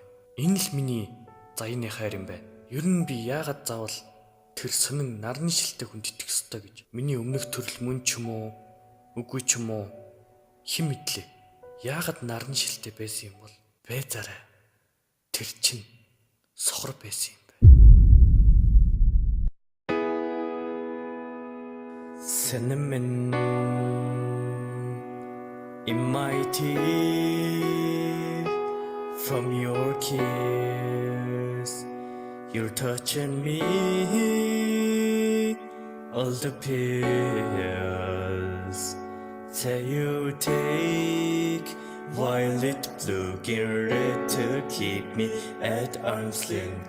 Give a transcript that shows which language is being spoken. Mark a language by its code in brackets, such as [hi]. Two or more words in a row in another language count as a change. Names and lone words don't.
[mn] Энэ л миний заяаны хайр юм байна. Ер нь би яагаад заавал тэр сонин нарны шилтэй хүнд итгэх ёстой гэж. Миний өмнөх төрөл мөн ч юм уу, үгүй ч юм уу, хэн мэдлээ. Яагаад нарны шилтэй байсан юм бол байзаарай. Тэр чинь сохор байсан юм байна. [en] Cinnamon in my teeth from your kiss. You're touching me, all the pills that you take, violet blue, get red to keep me at arm's length.